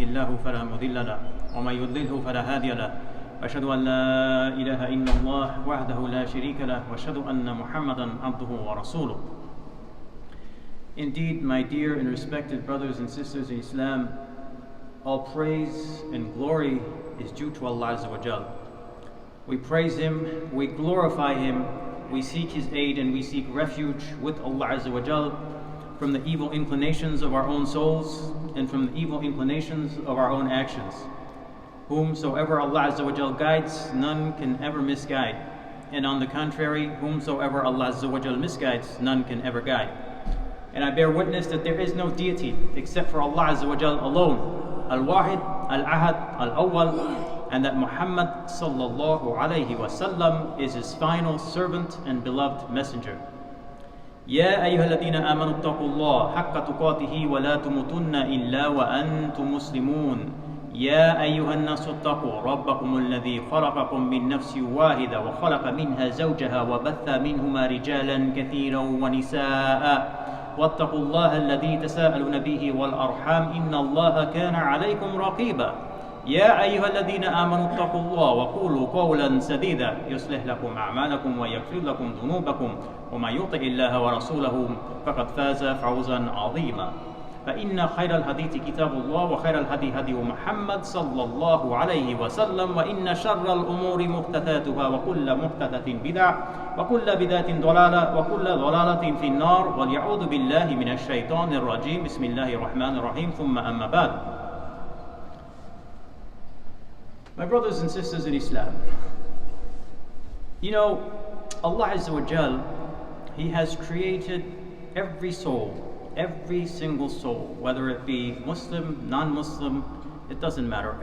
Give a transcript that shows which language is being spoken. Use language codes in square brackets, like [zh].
[ar] الله فلا مضل له ومن يضلله فلا هادي له وأشهد أن لا إله إلا الله وحده لا شريك له وأشهد أن محمدا عبده ورسوله. [en] Indeed, my dear and respected brothers and sisters in Islam, all praise and glory is due to Allah Azza. We praise Him, we glorify Him, we seek His aid and we seek refuge with Allah Azza from the evil inclinations of our own souls and from the evil inclinations of our own actions. Whomsoever Allah Azza guides, none can ever misguide. And on the contrary, whomsoever Allah Azza misguides, none can ever guide. And I bear witness that there is no deity except for Allah Azza alone, Al-Wahid, Al-Ahad, Al-Awwal, and that Muhammad sallallahu alayhi wasallam is His final servant and beloved messenger. [ar] يا أيها الذين آمنوا اتقوا الله حق تقاته ولا تموتن إلا وأنتم مسلمون يا أيها الناس اتقوا ربكم الذي خلقكم من نفس واحدة وخلق منها زوجها وبث منهما رجالا كثيرا ونساء واتقوا الله الذي تساءلون به والأرحام إن الله كان عليكم رقيبا يا أيها الذين آمنوا اتقوا الله وقولوا قولا سديدا يصلح لكم أعمالكم ويغفر لكم ذنوبكم ومن يطع الله ورسوله فقد فاز فوزا عظيما. فإن خير الحديث كتاب الله وخير الهدي هدي محمد صلى الله عليه وسلم وإن شر الأمور محدثاتها وكل محدثة بدعة وكل بدعة ضلالة وكل ضلالة في النار واليعوذ بالله من الشيطان الرجيم بسم الله الرحمن الرحيم ثم أما بعد. [en] My brothers and sisters in Islam, you know, Allah Azza wa Jal, He has created every soul, every single soul, whether it be Muslim, non-Muslim, it doesn't matter.